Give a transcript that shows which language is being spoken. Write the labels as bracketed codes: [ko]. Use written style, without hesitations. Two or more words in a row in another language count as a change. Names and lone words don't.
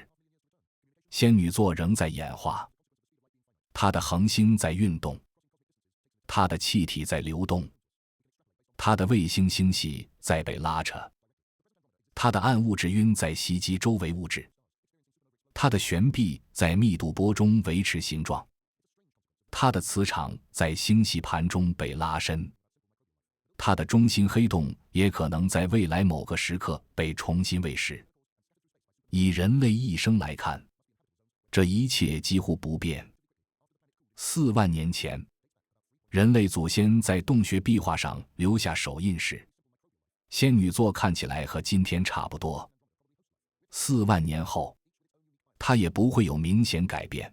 [zh] 仙女座仍在演化，它的恆星在運動，它的氣體在流動，它的衛星星系在被拉扯，它的暗物質暈在襲擊周圍物質，它的懸臂在密度波中維持形狀，它的磁場在星系盤中被拉伸，它的中心黑洞也可能在未來某個時刻被重新餵食。以人類一生來看，這一切幾乎不變。4萬年前，人類祖先在洞穴壁畫上留下手印時，仙女座看起來和今天差不多。4萬年後，它也不會有明顯改變。